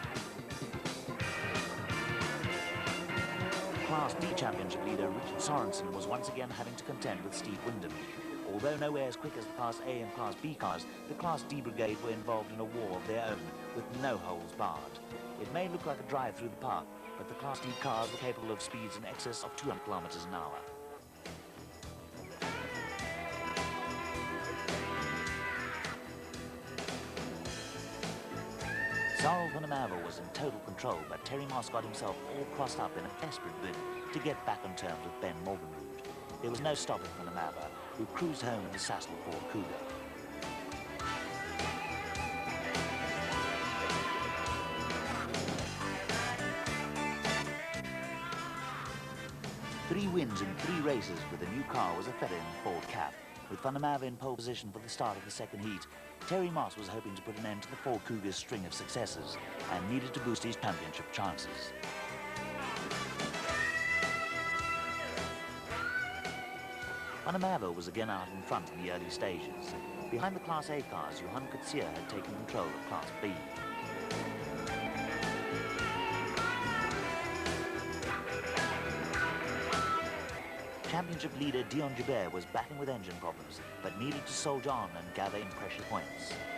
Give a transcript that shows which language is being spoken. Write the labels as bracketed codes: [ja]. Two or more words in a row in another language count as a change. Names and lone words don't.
[en] Class D Championship leader Richard Sorensen was once again having to contend with Steve Wyndham. Although nowhere as quick as the Class A and Class B cars, the Class D brigade were involved in a war of their own, with no holes barred. It may look like a drive through the park, but the Class D cars were capable of speeds in excess of 200 kilometers an hour. Sarel van der Merwe was in total control, but Terry Moss got himself all crossed up in a desperate bid to get back on terms with Ben Morgenrood. There was no stopping van der Merwe, who cruised home in the Sb4 Cougar. Three wins in 3 races with a new car was a feather in the Ford cap. With Van der Merwe in pole position for the start of the second heat, Terry Moss was hoping to put an end to the Ford Cougar's string of successes and needed to boost his championship chances. Van der Merwe was again out in front in the early stages. Behind the Class A cars, Johan Coetzee had taken control of Class B. Championship leader Dion Jubeir was battling with engine problems, but needed to soldier on and gather in pressure points.